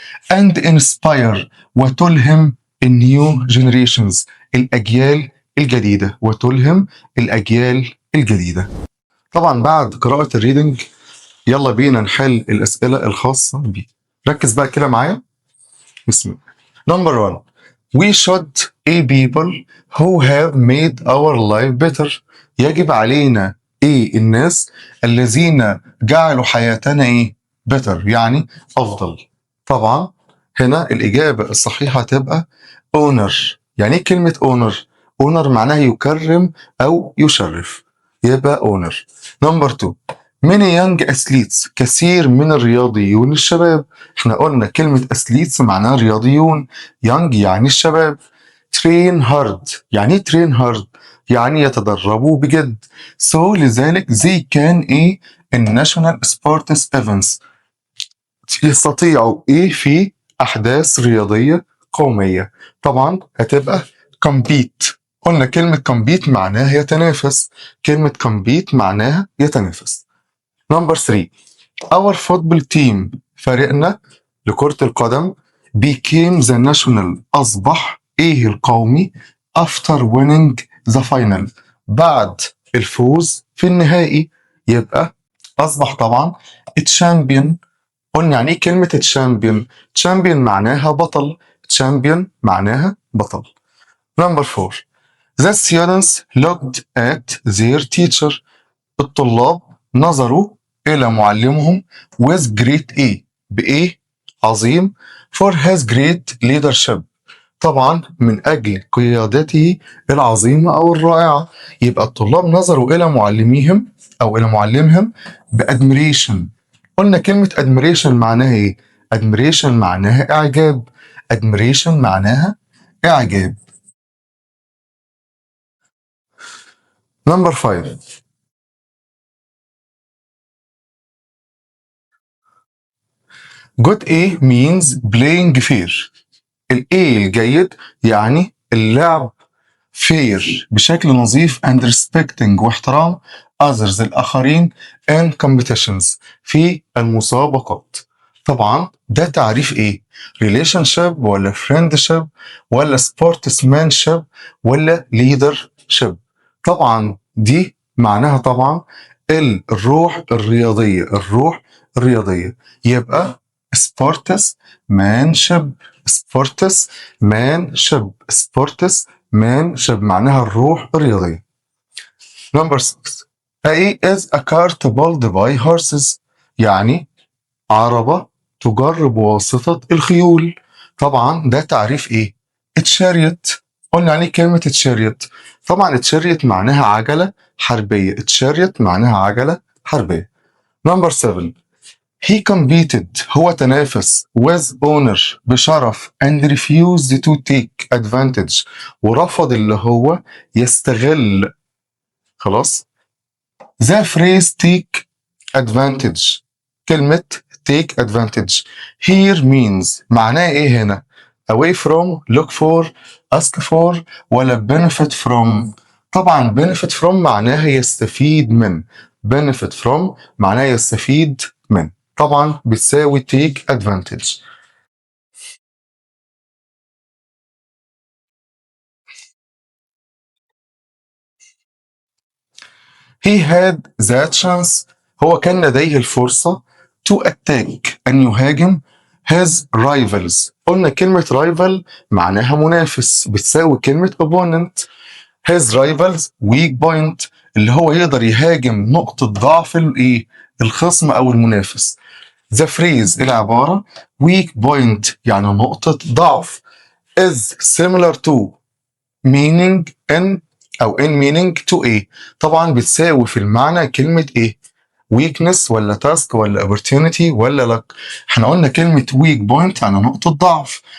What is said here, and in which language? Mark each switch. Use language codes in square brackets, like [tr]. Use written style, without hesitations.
[en] and inspire [ar] وتلهم [en] new generations [ar] الأجيال الجديدة. وتلهم الأجيال الجديدة. طبعا بعد قراءة الريدنج يلا بينا نحل الأسئلة الخاصة بيه. ركز بقى كده معايا. بسم الله. [en] Number 1 we should be people who have made our life better. [ar] يجب علينا الناس الذين جعلوا حياتنا better يعني أفضل. طبعا هنا الإجابة الصحيحة تبقى honor. يعني ايه كلمة honor؟ honor معناها يكرم أو يشرف، يبقى honor. [en] Number 2 many young athletes [ar] كثير من الرياضيون الشباب. احنا قلنا كلمة athletes معناها رياضيون، young يعني الشباب. [en] train hard [ar] يعني ايه train hard؟ يعني يتدربوا بجد. [en] so [ar] لذلك [en] they can in national sports events [ar] يستطيعوا في أحداث رياضية قومية. طبعا هتبقى compete. قلنا كلمة compete معناها يتنافس. كلمة compete معناها يتنافس. [en] Number 3 our football team [ar] فريقنا لكرة القدم [en] became the national [ar] أصبح القومي [en] after winning the final [ar] بعد الفوز في النهائي. يبقى أصبح طبعا champion. قلنا يعني ايه كلمة تشامبيون؟ تشامبيون معناها بطل. تشامبيون معناها بطل. [en] Number 4 the students looked at their teacher. [ar] الطلاب نظروا إلى معلمهم [en] with great [ar] بإيه عظيم [en] for his great leadership. [ar] طبعا من أجل قيادته العظيمة أو الرائعة. يبقى الطلاب نظروا إلى معلميهم أو إلى معلمهم بأدميريشن. قلنا كلمة admiration معناها ايه؟ admiration معناها إعجاب. admiration معناها إعجاب. [en] Number 5 good means playing fair. [ar] الجيد يعني اللعب fair بشكل نظيف [en] and respecting [ar] واحترام others الآخرين [en] and competitions [ar] في المسابقات. طبعا ده تعريف relationship ولا friendship ولا sportsmanship ولا leadership. طبعا دي معناها طبعا الروح الرياضية، الروح الرياضية. يبقى سبورتس مانشب، سبورتس مانشب، سبورتس مانشب معناها الروح الرياضية. [en] Number 6. A is a cart pulled by horses، [ar] يعني عربة تجر بواسطة الخيول. طبعا ده تعريف ايه؟ اتشاريت. قلنا عليه كلمة اتشاريت. طبعا اتشاريت معناها عجلة حربية، اتشاريت معناها عجلة حربية. [en] Number 7. He competed، [ar] هو تنافس [en] with honor بشرف and refused to take advantage، [ar] ورفض اللي هو يستغل. خلاص. [en] The phrase take advantage، كلمة take advantage here means [ar] معناه ايه هنا؟ [en] away from، look for، ask for، ولا benefit from؟ طبعا benefit from [ar] معناها يستفيد من، [en] benefit from معناها يستفيد من، [ar] طبعا بتساوي [en] take advantage. He had the chance، [ar] هو كان لديه الفرصة [en] to attack، [ar] أن يهاجم [en] his rivals. [ar] قلنا كلمة rival معناها منافس، بتساوي كلمة opponent. [en] his rivals weak point، [ar] اللي هو يقدر يهاجم نقطة ضعف الايه؟ الخصم أو المنافس. [en] the phrase [ar] العبارة weak point يعني نقطة ضعف [en] is similar to meaning in [ar] أو in meaning to إيه؟ طبعا بتساوي في المعنى كلمة إيه؟ weakness ولا task ولا opportunity ولا luck؟ احنا قلنا كلمة weak point يعني نقطة ضعف.